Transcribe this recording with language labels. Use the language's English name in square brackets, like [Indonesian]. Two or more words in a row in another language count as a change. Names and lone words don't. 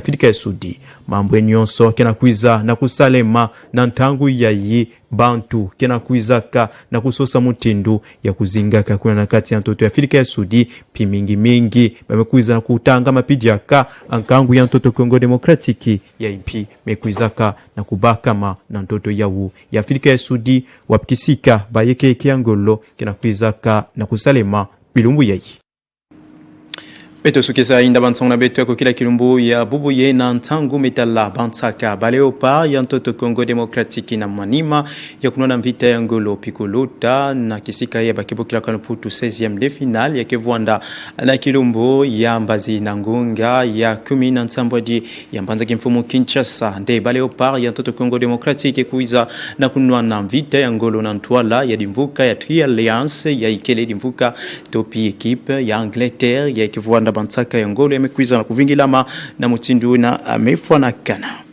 [Kituba (Democratic Republic of Congo)] Afrika ya Sudi mambo nyonso kena kuiza na kusalema na ntangu ya yi bantu kena kuizaka na kusosa mutindu ya kuzingaka kuna na kati ya ntoto ya Afrika ya Sudi mingi bamekuiza na kutanga mapidiaka ankangu ya ntoto Kongo Demokratiki ya impi mekuizaka na kubakama na ntoto yawu ya Afrika ya Sudi wapikisika bayeke Angolo kena kuizaka na kusalema bilumbu yayi. Beto sukisa inda bansang na beto ko kila kilumbu ya bubu ye na ntangu metala bansaka baleopa ya ntoto Kongo Demokratiki na manima ya kunona mvita ya Angolo pikolota na kisika ya bakibo kila kanuputu [French] 16e de final [Kituba (Democratic Republic of Congo)] ya kevwanda na kilumbu ya mbazi na ngunga ya 10 na nsambwadi ya mbanza kimfumu Kinshasa nde baleopa ya ntoto Kongo Demokratiki kuiza na kunwa na mvita ya Angolo na ntwala ya dimvuka ya Tri Alliance ya ikele dimvuka topi equipe ya Angleterre ya kevwanda bansaka ya Angolo yamekuiza na kuvingilama na mutindu na amefwa na kana